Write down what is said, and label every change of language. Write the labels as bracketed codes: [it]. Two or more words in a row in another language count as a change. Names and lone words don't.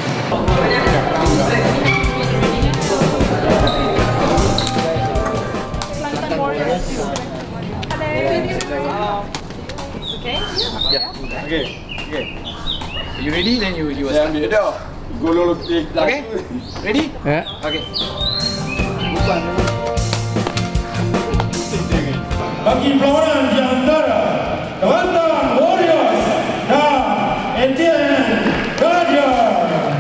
[en] Okay. Yeah. Okay. You ready? Then you start. Okay. Ready? Yeah. Okay. [ms] Bagi perlawanan di antara Kelantan Warriors dan Etienne Guardians.